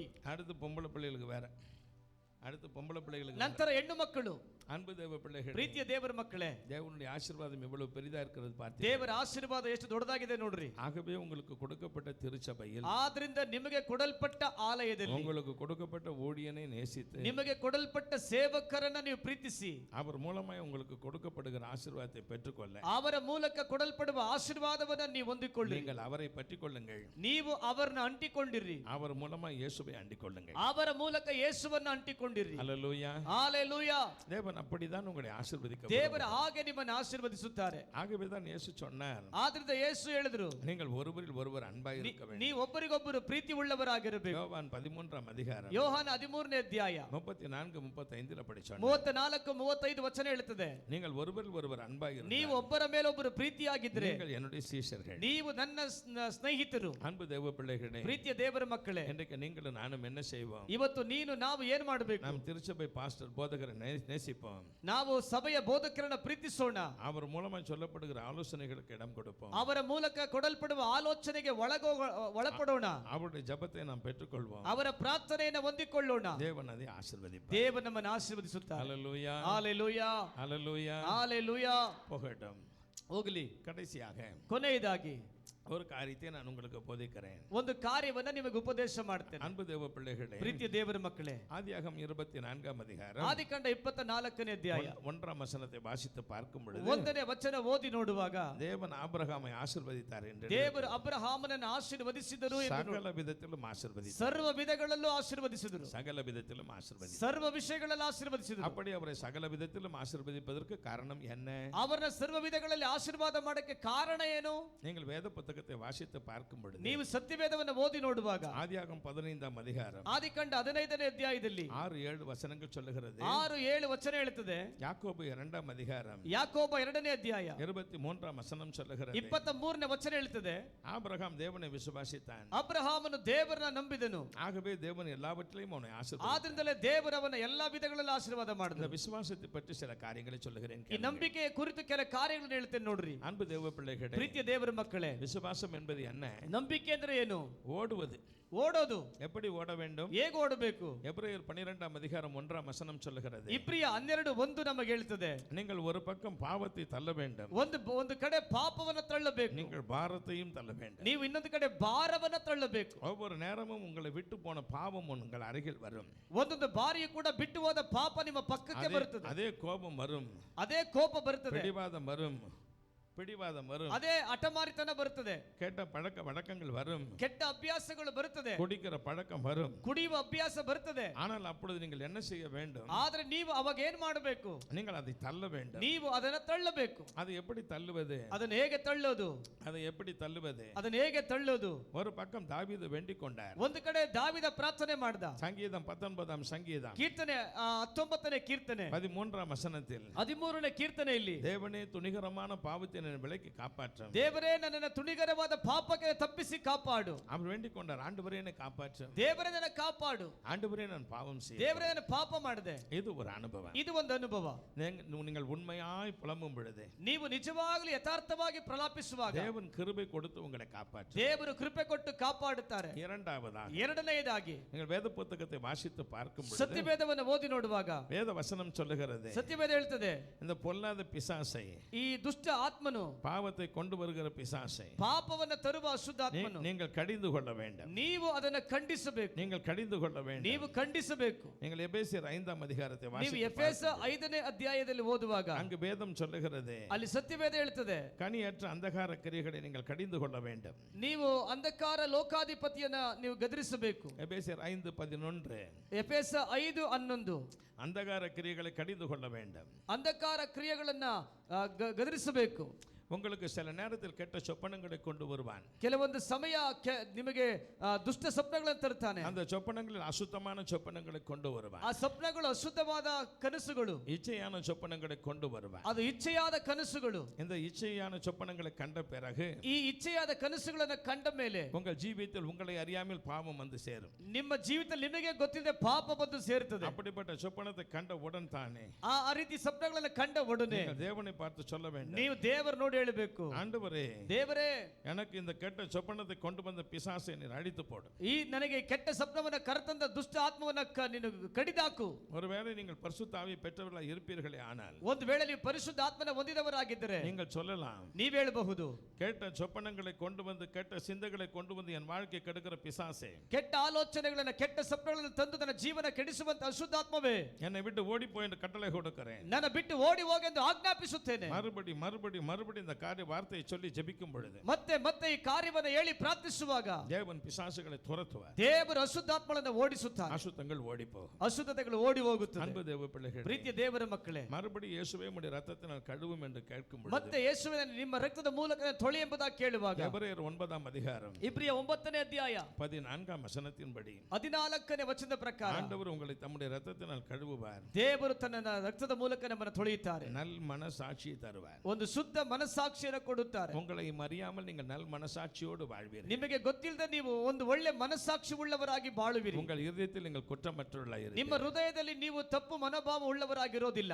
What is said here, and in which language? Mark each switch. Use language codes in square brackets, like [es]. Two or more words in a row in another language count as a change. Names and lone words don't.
[ta] அடுத்து பொம்பளை பிள்ளைகளுக்கு வேற. அடுத்து பொம்பளை பிள்ளைகளுக்கு [kn] ನಂತರ ಹೆಣ್ಣು ಮಕ್ಕಳು. [ta] அன்பு தேவ பிள்ளைகள், [kn] ಪ್ರೀತಿಯ ದೇವರ ಮಕ್ಕಳೇ, [ta] தேவனுடைய ஆசீர்வாதம் எவ்வளவு பெரிதா இருக்கிறது பார்த்தீங்க. [kn] ದೇವರ ಆಶೀರ್ವಾದ ಎಷ್ಟು ದೊಡ್ಡದಾಗಿದೆ ನೋಡ್ರಿ. [ta] ஆகவே உங்களுக்கு கொடுக்கப்பட்ட திருச்சபையில், [kn] ಆದ್ರಿಂದ ನಿಮಗೆ ಕೊಡಲ್ಪಟ್ಟ ಆಲಯದಲ್ಲಿ, [ta] உங்களுக்கு கொடுக்கப்பட்ட ஊழியனை நேசித்து, [kn] ನಿಮಗೆ ಕೊಡಲ್ಪಟ್ಟ ಸೇವಕರನ್ನ ನೀವು ಪ್ರೀತಿಸಿ, [ta] அவர் மூலமாய் உங்களுக்கு கொடுக்கப்படுகிற ஆசீர்வாதத்தை பெற்றுக்கொள்ள, [kn] ಅವರ ಮೂಲಕ ಕೊಡಲ್ಪಡುವ ಆಶೀರ್ವಾದವನ್ನ ನೀವು ಹೊಂದಿಕೊಳ್ಳಿ. [ta] நீங்கள் அவரை பற்றிக்கொள்ளுங்கள். [kn] ನೀವು ಅವರನ್ನ ಅಂಟಿಕೊಂಡಿರಿ. [ta] அவர் மூலமாய் இயேசுவை அண்டிக்கொள்ளுங்கள். [kn] ಅವರ ಮೂಲಕ ಯೇಸುವನ್ನ ಅಂಟಿಕೊಂಡಿರಿ. [ta] ஹalleluya. [kn] ஹalleluya. [ta] தேவன் அப்படிதான் உங்களை ஆசீர்வதிக்க. [kn] ದೇವರು ಹಾಗೆ ನಿಮ್ಮನ್ನು ಆಶೀರ್ವದಿಸುತ್ತಾರೆ. [ta] ஆகவே தான் இயேசு சொன்னார், [kn] ಆದ್ರಿಂದ ಯೇಸು ಹೇಳಿದ್ರು, [ta] நீங்கள் ஒருவரில் ஒருவர் அன்பாய் இருக்க வேண்டும். [kn] ನೀವು ಒಬ್ಬರಿಗೊಬ್ಬರು ಪ್ರೀತಿ ಉಳ್ಳವರಾಗಿರಬೇಕು. [ta] யோவான் 13ஆம் அதிகாரம் [kn] ಯೋಹಾನ 13ನೇ ಅಧ್ಯಾಯ [ta] 34 35 அப்படி சொன்னார். [kn] 34 35 ವಚನ ಹೇಳುತ್ತದೆ, [ta] நீங்கள் ஒருவரில் ஒருவர் அன்பாய் இருந்தால் [kn] ನೀವು ಒಬ್ಬರ ಮೇಲೆ ಒಬ್ಬರು ಪ್ರೀತಿಯಾಗಿದ್ರೆ [ta] நீங்கள் என்னுடைய சீஷர்கள். [kn] ನೀವು ನನ್ನ ಸ್ನೇಹಿತರು. [ta] அன்பு தேவ பிள்ளைகளே, [kn] ಪ್ರೀತಿಯ ದೇವರ ಮಕ್ಕಳೇ, [ta] இன்றைக்கு நீங்களும் நானும் என்ன செய்வோம்? [kn] ಇವತ್ತು ನೀನು ನಾವು ಏನ್ ಮಾಡಬೇಕು? [ta] நாம் திருச்சபை பாஸ்டர் போதகரை நேசிப்போம். [kn] ನಾವು ಸಭೆಯ ಬೋಧಕರನ್ನ ಪ್ರೀತಿಸೋಣ. [ta] அவர் மூலமா சொல்லப்படுகிற ஆலோசனைகளுக்கு இடம் கொடுப்போம். [kn] ಅವರ ಮೂಲಕ ಕೊಡಲ್ಪಡುವ ಆಲೋಚನೆಗೆ ಒಳಪಡೋಣ. [ta] அவருடைய ஜெபத்தை நாம் பெற்றுக்கொள்வோம். [kn] ಅವರ ಪ್ರಾರ್ಥನೆಯನ್ನು ಹೊಂದಿಕೊಳ್ಳೋಣ. [ta] தேவன் அதை ஆசீர்வதிப்பார். [kn] ದೇವರು ನಮ್ಮನ್ನು ಆಶೀರ್ವದಿಸುತ್ತಾರೆ. [ta] ஹல்லேலூயா, [kn] ஹalleluya, [ta] ஹல்லேலூயா, [kn] ஹalleluya. [ta] போகட்டும். [kn] ಹೋಗಲಿ. [ta] கடைசியாக [kn] ಕೊನೆಯದಾಗಿ [ta] ஒரு காரியத்தை நான் உங்களுக்கு போதிக்கிறேன். [kn] ಒಂದು ಕಾರ್ಯವನ್ನ ನಿಮಗೆ ಉಪದೇಶ ಮಾಡ್ತೇನೆ. [ta] அன்பு தேவ பிள்ளைகளே, [kn] ಪ್ರೀತಿಯ ದೇವರ ಮಕ್ಕಳೇ, [ta] ஆதியாகமம் 24 அதிகாரம் [kn] ಆದಿಕಾಂಡ 24ನೇ ಅಧ್ಯಾಯ [ta] 1ஆம் வசனத்தை வாசித்து பார்க்கும் பொழுது [kn] 1ನೇ ವಚನ ಓದಿ ನೋಡುವಾಗ [ta] தேவன் ஆபிரகாமை ஆசீர்வதித்தார் என்று, [kn] ದೇವರು ಅಬ್ರಹಾಮನನ್ನು ಆಶೀರ್ವದಿಸಿದರು ಎಂದು, [ta] சகல விதத்திலும் ஆசீர்வதித்தார், [kn] ಸರ್ವ ವಿಧಗಳಲ್ಲೂ ಆಶೀರ್ವದಿಸಿದರು, [ta] சகல விதத்திலும் ஆசீர்வதித்தார். [kn] ಸರ್ವ ವಿಷಯಗಳಲ್ಲಿ ಆಶೀರ್ವದಿಸಿದರು. [ta] அப்படி அவரை சகல விதத்திலும் ஆசீர்வதிப்பதற்கு காரணம் என்ன? [kn] ಅವರನ್ನ ಸರ್ವ ವಿಧಗಳಲ್ಲಿ ಆಶೀರ್ವಾದ ಮಾಡಕ್ಕೆ ಕಾರಣ ಏನು? [ta] நீங்கள் வேத புத்தகத்தை வாசித்து பார்க்கும் பொழுது, [kn] ನೀವು ಸತ್ಯವೇದವನ್ನು ಓದಿ ನೋಡುವಾಗ [ta] ஆதியாகமம் 15ஆம் அதிகாரம் [kn] ಆದಿಕಾಂಡ 15ನೇ ಅಧ್ಯಾಯದಲ್ಲಿ [ta] 6-7 வசனங்கள் சொல்லுகிறது. [kn] 6-7 ವಚನ ಹೇಳುತ್ತದೆ. [ta] யாக்கோபு 2ஆம் அதிகாரம் [kn] ಯಾಕೋಬ 2ನೇ ಅಧ್ಯಾಯ [ta] 23ஆம் வசனம் சொல்லுகிறது. [kn] 23ನೇ ವಚನ ಹೇಳುತ್ತದೆ. [ta] ஆபிரகாம் தேவனை விசுவாசித்தான், [kn] ಅಬ್ರಹಾಮನು ದೇವರನ್ನ ನಂಬಿದನು, [ta] ஆகவே தேவன் எல்லாவற்றிலும் அவனை ஆசீர்வதித்தார். [kn] ಆದ್ರಿಂದಲೇ ದೇವರು ಅವನ ಎಲ್ಲಾ ವಿಧಗಳಲ್ಲಿ ಆಶೀರ್ವಾದ [ta] இந்த [kn] ಮಾಡಿದನು. [ta] விசுவாசத்தை பற்றி சில காரியங்களை சொல்லுகிறேன். [kn] ಈ ನಂಬಿಕೆಯ ಕುರಿತು ಕೆಲ ಕಾರ್ಯಗಳನ್ನು ಹೇಳ್ತೇನೆ ನೋಡ್ರಿ. [ta] அன்பு தேவ பிள்ளைகளே, [kn] ಪ್ರೀತಿಯ ದೇವರ ಮಕ್ಕಳೇ, [ta] விசுவாசம் என்பது என்ன? [kn] ನಂಬಿಕೆ ಅಂದ್ರೆ ಏನು? [ta] ஓடுவது. [kn] ಓಡೋದು. [ta] எப்படி ஓட வேண்டும்? [kn] ಹೇಗೆ ಓಡಬೇಕು? [ta] எபிரேயர் 12ஆம் அதிகாரம் 1ஆம் வசனம் சொல்லுகிறது. [kn] ಇಬ್ರಿಯ 12:1 ನಮಗೆ ಹೇಳ್ತದೆ. [ta] நீங்கள் ஒரு பக்கம் பாவத்தை தள்ள வேண்டும், [kn] ಒಂದು ಕಡೆ ಪಾಪವನ್ನ ತಳ್ಳಬೇಕು, [ta] நீங்கள் பாரத்தையும் தள்ள வேண்டும். [kn] ನೀವು ಇನ್ನೊಂದು ಕಡೆ ಭಾರವನ್ನ ತಳ್ಳಬೇಕು. [ta] ஒவ்வொரு நேரமும் உங்களை விட்டு போன பாவம் உங்கள் அருகில் வரும். [kn] ಒಂದೊಂದು ಬಾರಿಯೂ ಕೂಡ ಬಿಟ್ಟು ಹೋದ ಪಾಪ ನಿಮ್ಮ ಪಕ್ಕಕ್ಕೆ ಬರುತ್ತದೆ. [ta] அதே கோபம் வரும், [kn] ಅದೇ ಕೋಪ ಬರುತ್ತದೆ, [ta] பிடிவாதம் வரும், [kn] ಅದೇ ಹಠಮಾರಿತನ ಬರುತ್ತದೆ, [ta] ಕೆಟ್ಟ ಪழக்க வழக்கங்கள் வரும், [kn] ಕೆಟ್ಟ ಅಭ್ಯಾಸಗಳು ಬರುತ್ತದೆ, [ta] குடிக்கிற பழக்கம் வரும், [kn] ಕುಡಿಯುವ ಅಭ್ಯಾಸ ಬರುತ್ತದೆ. [ta] ஆனால் அப்பொழுது நீங்கள் என்ன செய்ய வேண்டும்? [kn] ಆದ್ರೆ ನೀವು ಅವಾಗ ಏನ್ ಮಾಡಬೇಕು? [ta] நீங்கள் அதை தள்ள வேண்டும். [kn] ನೀವು ಅದನ್ನ ತಳ್ಳಬೇಕು. [ta] அது எப்படி தள்ளுவது? [kn] ಅದನ್ನ ಹೇಗೆ ತಳ್ಳೋದು? [ta] அதை எப்படி தள்ளுவது? [kn] ಅದನ್ನ ಹೇಗೆ ತಳ್ಳೋದು? [ta] ஒரு பக்கம் தாவீது வேண்டிக் கொண்டார். [kn] ಒಂದು ಕಡೆ ದಾವಿದ ಪ್ರಾರ್ಥನೆ ಮಾಡ್ದ. [ta] சங்கீதம் 19ஆம் சங்கீதம் [kn] ಕೀರ್ತನೆ 19ನೇ ಕೀರ್ತನೆ [ta] 13ஆம் வசனத்தில் [kn] 13ನೇ ಕೀರ್ತನೆಯಲ್ಲಿ, [ta] தேவனே துணிகரமான பாவத்தை விலக்கி காப்பாற்றும், [kn] ದೇವರೇ ನನ್ನನ್ನು ತುಣಿಗರವಾದ ಪಾಪಕ್ಕೆ ತಪ್ಪಿಸಿ ಕಾಪಾಡು. [ta] அவர் வேண்டிக் கொண்டார், ஆண்டவரே என்னை காப்பாற்றும், [kn] ದೇವರೇ ನನ್ನ ಕಾಪಾಡು, [ta] ஆண்டவரே நான் பாவம் செய்தேன், [kn] ದೇವರೇ ನಾನು ಪಾಪ ಮಾಡಿದೆ. [ta] இது ஒரு அனுபவம். [kn] ಇದು ಒಂದು ಅನುಭವ. [ta] நீங்கள் உண்மையாய் புலம்பும் பொழுது, [kn] ನೀವು ನಿಜವಾಗಲೂ ಯಥಾರ್ಥವಾಗಿ ಪ್ರಲಾಪಿಸುವಾಗ [ta] தேவன் கிருபை கொடுத்து உங்களை காப்பாற்றும், [kn] ದೇವರು ಕೃಪೆ ಕೊಟ್ಟು ಕಾಪಾಡುತ್ತಾರೆ. ಎರಡನೆಯದಾಗಿ [ta] நீங்கள் வேத புத்தகத்தை வாசித்து பார்க்கும் பொழுது, [kn] ಸತ್ಯವೇದವನ್ನು ಓದಿ ನೋಡುವಾಗ [ta] வேத வசனம் சொல்லுகிறது, [kn] ಸತ್ಯವೇದ ಹೇಳ್ತದೆ, [ta] இந்த பொல்லாத பிசாசை, [kn] ಈ ದುಷ್ಟ ಆತ್ಮನು, [ta] பாவத்தை கொண்டு வருகிற பிசாசை [kn] ಪಾಪವನ್ನು ತರುವ ಅಶುದ್ಧಾತ್ಮನು [ta] நீங்கள் கடிந்து கொள்ள வேண்டும். [kn] ನೀವು ಅದನ್ನು ಖಂಡಿಸಬೇಕು. [ta] நீங்கள் கடிந்து கொள்ள வேண்டும். [kn] ನೀವು ಖಂಡಿಸಬೇಕು. [ta] நீங்கள் எபேசியர் 5ஆம் அதிகாரத்தை [kn] ನೀವು [ta] வாசித்து [kn] ಎಫೆಸ 5ನೇ ಅಧ್ಯಾಯದಲ್ಲಿ ಓದುವಾಗ [ta] அங்கு வேதம் சொல்லுகிறது, [kn] ಅಲ್ಲಿ ಸತ್ಯವೇದ ಹೇಳ್ತದೆ, [ta] கனியற்ற அந்தகார கிரியைகளை நீங்கள் கடிந்து கொள்ள வேண்டும். [kn] ನೀವು ಅಂಧಕಾರ ಲೋಕಾಧಿಪತಿಯನ್ನ ನೀವು ಗದರಿಸಬೇಕು. [ta] எபேசியர் 5:11 [kn] ಎಫೆಸ 5:11 [ta] அந்தகார கிரியைகளை கடிந்து கொள்ள வேண்டும். [kn] ಅಂಧಕಾರ ಕ್ರಿಯೆಗಳನ್ನ ಗದರಿಸಬೇಕು. [ta] உங்களுக்கு சில நேரத்தில் கெட்ட சொப்பனங்களை கொண்டு வருவான். [kn] ಕೆಲವೊಂದು ಸಮಯ ನಿಮಗೆ ದುಷ್ಟ ಸ್ವಪ್ನಗಳನ್ನು ತರುತ್ತಾನೆ. [ta] அந்த சொப்பனங்களில் அசுத்தமான சொப்பனங்களை கொண்டு வருவான். [kn] ಆ ಸ್ವಪ್ನಗಳು ಅಶುದ್ಧವಾದ ಕನಸುಗಳು, [ta] இச்சையான சொப்பனங்களை கொண்டு வருவான். [kn] ಅದು ಇಚ್ಛೆಯಾದ ಕನಸುಗಳು. [ta] இந்த இச்சையான சொப்பனங்களை கண்ட பிறகு, [kn] ಈ ಇಚ್ಛೆಯಾದ ಕನಸುಗಳನ್ನು ಕಂಡ ಮೇಲೆ [ta] உங்கள் ஜீவியத்தில் உங்களை அறியாமல் பாவம் வந்து சேரும். [kn] ನಿಮ್ಮ ಜೀವಿತದಲ್ಲಿ ನಿಮಗೆ ಗೊತ್ತಿದೆ ಪಾಪ ಬಂದು ಸೇರುತ್ತದೆ. [ta] அப்படிப்பட்ட சொப்பனத்தை கண்ட உடன் தானே [kn] ಆ ರೀತಿ ಸ್ವಪ್ನಗಳನ್ನು ಕಂಡ ಒಡನೆ [ta] தேவனை பார்த்து சொல்ல வேண்டும், [kn] ನೀವು ದೇವರ ನೋಡಿ ಹೇಳಬೇಕು, [ta] ஆண்டவரே, [kn] ದೇವರೇ, [ta] எனக்கு இந்த கெட்ட சொப்பனத்தை கொண்டு வந்த பிசாசை நீர் அழித்து போடு. [kn] ಈ ನನಗೆ ಕೆಟ್ಟ ಸ್ವಪ್ನವನ್ನ ಕರೆತಂದ ದುಷ್ಟ ಆತ್ಮವನ್ನ ನೀನು ಕಡಿದಾಕು. [ta] ஒருவேளை நீங்கள் பரிசுத்த ஆவியை பெற்றவர்களாக இருப்பீர்களே ஆனால், [kn] ಒಂದು ವೇಳೆ ನೀವು ಪರಿಶುದ್ಧ ಆತ್ಮನ ಹೊಂದಿದವರಾಗಿದ್ದರೆ [ta] நீங்கள் சொல்லலாம், [kn] ನೀವು ಹೇಳಬಹುದು, [ta] கெட்ட சொப்பனங்களை கொண்டு வந்து, கெட்ட சிந்தைகளை கொண்டு வந்து என் வாழ்க்கை கெடுக்கிற பிசாசே, [kn] ಕೆಟ್ಟ ಆಲೋಚನೆಗಳನ್ನು ಕೆಟ್ಟ ಸ್ವಪ್ನಗಳನ್ನು ತಂದು ನನ್ನ ಜೀವನ ಕೆಡಿಸುವಂತ ಅಶುದ್ಧಾತ್ಮವೇ, [ta] என்னை விட்டு ಓಡಿ போய் என்று கட்டளை கொடுக்கிறேன், [kn] ನನ್ನ ಬಿಟ್ಟು ಓಡಿ ಹೋಗೆಂದು ಆಜ್ಞಾಪಿಸುತ್ತೇನೆ. [ta] மறுபடி இந்த காரிய வார்த்தையை சொல்லி ஜெபிக்கும் பொழுது, [kn] ಮತ್ತೆ ಈ ಕಾರ್ಯವನ್ನು ಹೇಳಿ ಪ್ರಾರ್ಥಿಸುವಾಗ [ta] தேவன் பிசாசுகளை துரத்துவார். [kn] ದೇವರು ಅಶುದ್ಧಾತ್ಮಗಳನ್ನು ಓಡಿಸುತ್ತಾನೆ. [ta] அசுத்தங்கள் ஓடி போகும். [kn] ಅಶುದ್ಧತೆಗಳು ಓಡಿ ಹೋಗುತ್ತದೆ. [ta] அன்பு தேவ பிள்ளைகளே, [kn] ಪ್ರೀತಿಯ ದೇವರ ಮಕ್ಕಳೇ, [ta] மறுபடி இயேசுவே உம்முடைய இரத்தத்தினால் கழுவும் என்று கேட்கும் பொழுது, [kn] ಮತ್ತೆ ಯೇಸುವಿನ ನಿಮ್ಮ ರಕ್ತದ ಮೂಲಕ ತೊಳಿ ಎಂಬುದಾಗಿ ಕೇಳುವಾಗ, [ta] எபிரேயர் 9ஆம் அதிகாரம் [kn] ಇಬ್ರಿಯ 9ನೇ ಅಧ್ಯಾಯ [ta] 14ஆம் வசனத்தின்படி, [kn] 14ನೇ ವಚನದ ಪ್ರಕಾರ, [ta] ஆண்டவர் உங்களை தம்முடைய இரத்தத்தினால் கழுவுவார், [kn] ದೇವರು ತನ್ನ ರಕ್ತದ ಮೂಲಕ ನಮ್ಮನ್ನು ತೊಳೆಯುತ್ತಾರೆ, [ta] நல் மனசாட்சியை தருவார். [kn] ಒಂದು ಶುದ್ಧ ಮನಸ್ಸನ್ನು ಮನಸ್ಸಾಕ್ಷಿಯನ್ನು ಕೊಡುತ್ತಾರೆ. [ta] உங்களை அறியாமல் நீங்கள் நல் மனசாட்சியோடு வாழ்வீர்கள். [kn] ನಿಮಗೆ ಗೊತ್ತಿಲ್ಲದೆ ನೀವು ಒಂದು ಒಳ್ಳೆ ಮನಸ್ಸಾಕ್ಷಿ ಉಳ್ಳವರಾಗಿ ಬಾಳುವಿರಿ. [ta] உங்கள் இதயத்தில் நீங்கள் குற்றமற்றவர்களாக [kn] ನಿಮ್ಮ ಹೃದಯದಲ್ಲಿ ನೀವು ತಪ್ಪು ಮನೋಭಾವ ಉಳ್ಳವರಾಗಿರೋದಿಲ್ಲ.